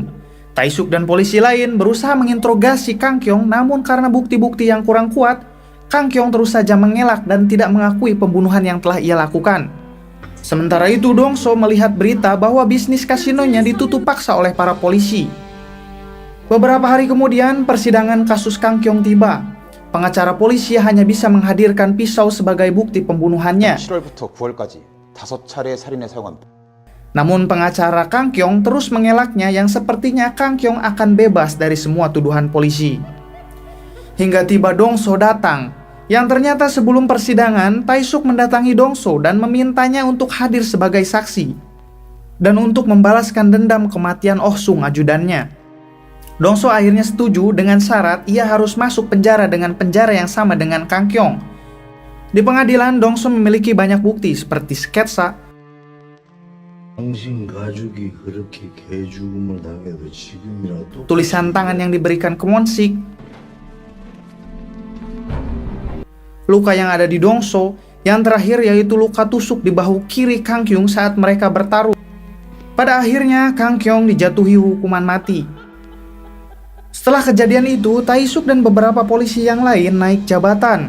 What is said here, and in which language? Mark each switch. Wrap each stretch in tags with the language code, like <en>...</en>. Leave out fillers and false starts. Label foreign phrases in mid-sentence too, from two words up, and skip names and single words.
<id>Taesuk dan polisi lain berusaha menginterogasi Kang Kyong, namun karena bukti-bukti yang kurang kuat, Kang Kyong terus saja mengelak dan tidak mengakui pembunuhan yang telah ia lakukan. Sementara itu, Dongso melihat berita bahwa bisnis kasinonya ditutup paksa oleh para polisi. Beberapa hari kemudian, persidangan kasus Kang Kyong tiba. Pengacara polisi hanya bisa menghadirkan pisau sebagai bukti pembunuhannya.</id> <ko>7월부터 9월까지 5차례의 살인에 사용합니다.</ko> <id>Namun pengacara Kang Kyong terus mengelaknya yang sepertinya Kang Kyong akan bebas dari semua tuduhan polisi. Hingga tiba Dongso datang, yang ternyata sebelum persidangan, Taesuk mendatangi Dongso dan memintanya untuk hadir sebagai saksi dan untuk membalaskan dendam kematian Oh Sung ajudannya. Dongso akhirnya setuju dengan syarat ia harus masuk penjara dengan penjara yang sama dengan Kang Kyong. Di pengadilan, Dongso memiliki banyak bukti seperti sketsa,</id> <ko>당신 가족이 그렇게 개죽음을 당해도 지금이라도</ko> <id>tulisan tangan yang diberikan ke Won-sik, luka yang ada di Dongso, yang terakhir yaitu luka tusuk di bahu kiri Kang Kyong saat mereka bertaruh. Pada akhirnya Kang Kyong dijatuhi hukuman mati. Setelah kejadian itu, Taesuk dan beberapa polisi yang lain naik jabatan.</id>